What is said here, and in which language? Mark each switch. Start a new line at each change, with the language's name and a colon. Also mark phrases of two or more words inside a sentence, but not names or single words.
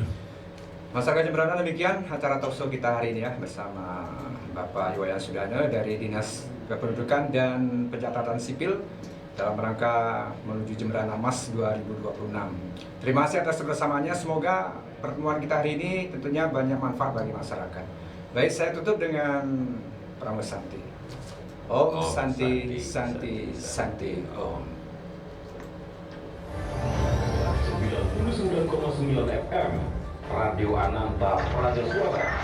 Indonesian: Masyarakat Jemberana, demikian acara talkshow kita hari ini ya bersama Bapak Iwayan Sudana dari Dinas Kependudukan dan Pencatatan Sipil dalam rangka menuju Jemberana Mas 2026. Terima kasih atas kebersamaannya. Semoga pertemuan kita hari ini tentunya banyak manfaat bagi masyarakat. Baik, saya tutup dengan Pramila Santi.
Sanskrit: Om Santi Santi Santi Om.
Indonesian: 99,9 FM Radio Ananta Praja Suara.